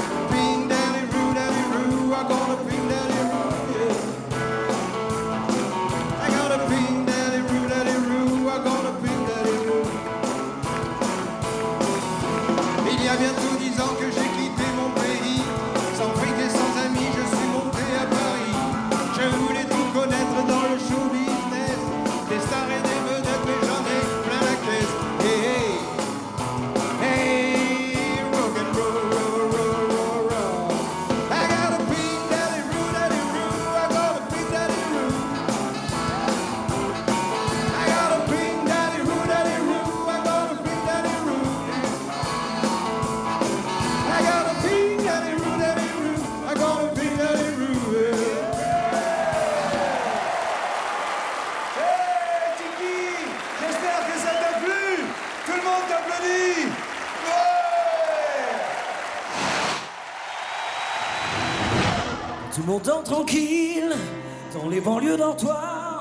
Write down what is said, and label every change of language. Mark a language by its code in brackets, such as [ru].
[en] Ping daddy roo, I got a ping daddy roo, yeah. I got a ping daddy roo, I got a ping daddy roo. [fr] Il y a bientôt 10 ans que j'ai quitté mon pays, sans fric et sans amis, je suis monté à Paris. Je voulais tout connaître dans le show business, des stars et des vedettes, mais j'en ai plein la caisse. [en] Hey, hey, hey, rock and roll, roll, roll, roll, roll. I got a pink daddy roo, I got a pink daddy roo. I got a pink daddy roo, I got a pink daddy roo. I got a pink daddy roo, I got a pink daddy roo. [fr] Hey Tiki, j'espère que ça t'a plu. Tout le monde t'applaudit. Ouais. Tout le monde dort tranquille dans les banlieues dortoirs.